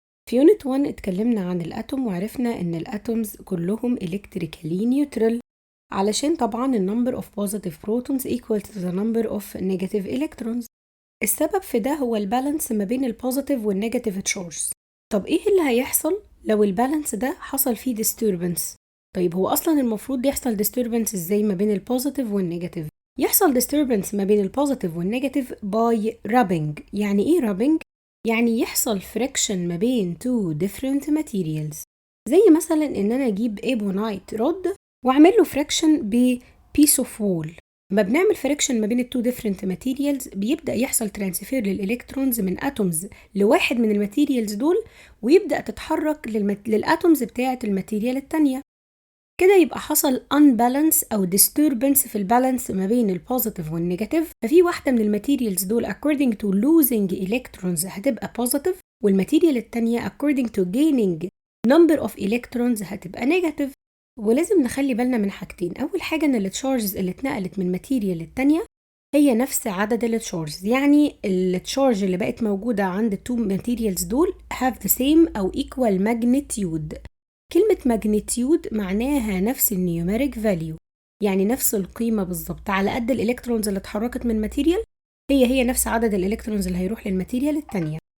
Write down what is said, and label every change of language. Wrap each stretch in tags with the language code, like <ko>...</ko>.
<en>في Unit 1</en> <ar>اتكلمنا عن الأتوم وعرفنا إن الأتومز كلهم</ar> <en>electrically neutral</en> <ar>علشان طبعا ال</ar> <en>number of positive protons equal to the number of negative electrons.</en> <ar>السبب في ده هو البالانس ما بين البوزيتيف والنيجاتيف تشارجز. طب إيه اللي هيحصل لو البالانس ده حصل فيه disturbance؟ طيب هو أصلا المفروض يحصل disturbance إزاي ما بين البوزيتيف والنيجاتيف؟ يحصل disturbance ما بين البوزيتيف والنيجاتيف</ar> <en>by rubbing.</en> <ar>يعني إيه rubbing؟ يعني يحصل friction ما بين</ar> <en>two different materials.</en> <ar>زي مثلا ان انا اجيب ايبونايت رود واعمل له friction ب</ar> <en>piece of wool.</en> <ar>لما بنعمل friction ما بين</ar> <en>two different materials</en> <ar>بيبدأ يحصل ترانسفير للإلكترونز من اتومز لواحد من الماتيريالز دول، ويبدأ تتحرك للاتومز بتاعة الماتيريال التانية. كده يبقى حصل unbalance أو disturbance في البالانس ما بين البوزيتيف والنيجاتيف. ففي واحدة من الماتيريالز دول</ar> <en>according to losing electrons</en> <ar>هتبقى positive، والماتيريال التانية</ar> <en>according to gaining number of electrons</en> <ar>هتبقى negative. ولازم نخلي بالنا من حاجتين. أول حاجة إن التشارجز اللي اتنقلت من ماتيريال للتانية هي نفس عدد التشارجز، يعني التشارج اللي بقت موجودة عند التو ماتيريالز دول</ar> <en>have the same</en> <ar>أو</ar> <en>equal magnitude.</en> <ar>كلمة magnitude معناها نفس النيوميريك فاليو، يعني نفس القيمة بالظبط على قد الإلكترونز اللي اتحركت من ماتيريال هي نفس عدد الإلكترونز اللي هيروح للماتيريال التانية.</ar>